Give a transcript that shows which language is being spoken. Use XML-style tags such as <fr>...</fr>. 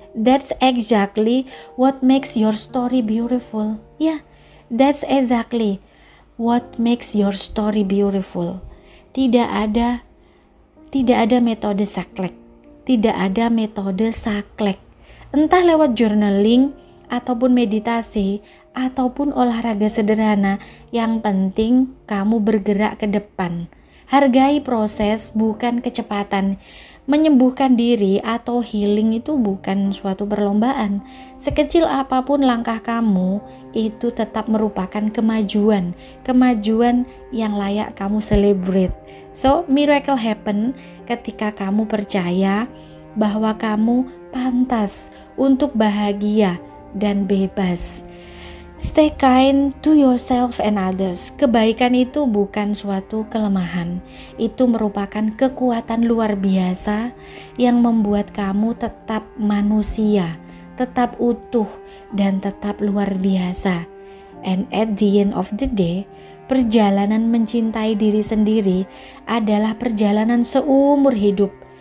<en>That's exactly what makes your story beautiful. Ya, that's exactly what makes your story beautiful.</en> <id>Tidak ada metode saklek. Tidak ada metode saklek. Entah lewat journaling ataupun meditasi ataupun olahraga sederhana, yang penting kamu bergerak ke depan. Hargai proses, bukan kecepatan. Menyembuhkan diri atau healing itu bukan suatu perlombaan. Sekecil apapun langkah kamu, itu tetap merupakan kemajuan yang layak kamu celebrate.</id> <en>So, miracle happen</en> <id>ketika kamu percaya bahwa kamu pantas untuk bahagia dan bebas.</id> <en>Stay kind to yourself and others.</en> <id>Kebaikan itu bukan suatu kelemahan. Itu merupakan kekuatan luar biasa yang membuat kamu tetap manusia, tetap utuh, dan tetap luar biasa.</id> <en>And at the end of the day,</en> <id>perjalanan mencintai diri sendiri adalah perjalanan seumur hidup.</id>